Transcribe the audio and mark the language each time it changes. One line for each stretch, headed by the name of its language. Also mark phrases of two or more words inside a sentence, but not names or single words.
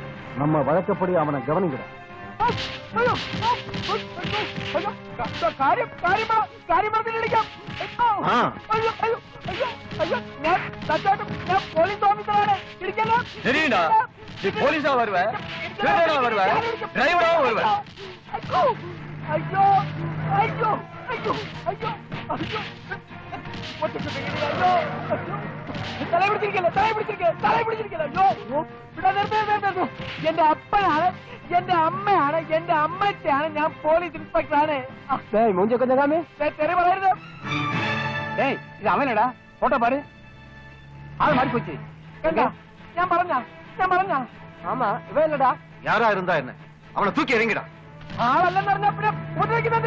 Tamil: நம்ம வழக்கப்படி அவனை கவனிக்கிற.
Malayalam: പോലീസ് ഓഫീസറാണ്. ശരിയാ, പോലീസാ വരുവ, വരുവ, ഡ്രൈവറാ വരുവ. അയ്യോ അയ്യോ അയ്യോ അയ്യോ അയ്യോ അയ്യോ തല പിടിച്ചിരിക്കല്ലേ, തല പിടിച്ചിരിക്കല്ലേ, തല പിടിച്ചിരിക്കല്ലേ. അയ്യോ എന്റെ അപ്പനാണ്, എന്റെ അമ്മയാണ്, എന്റെ അമ്മച്ചാണ്, ഞാൻ പോലീസ് ഇൻസ്പെക്ടറാണ്. മൂഞ്ചൊക്കെ ഞങ്ങാമേ തെറി പറയരുത്.
Tamil: ஏய் இது அவனடா போட்டோ பாரு ஆள் மாறி போச்சு
Malayalam: എന്താ ഞാൻ പറഞ്ഞ
Tamil: ஆமா இவன் இல்லடா யாரா இருந்தா என்ன அவனை தூக்கி எறிங்கடா
Malayalam: ആളല്ലെന്ന് പറഞ്ഞാ പിന്നെ ഉപദ്രവിക്കുന്നുണ്ട്.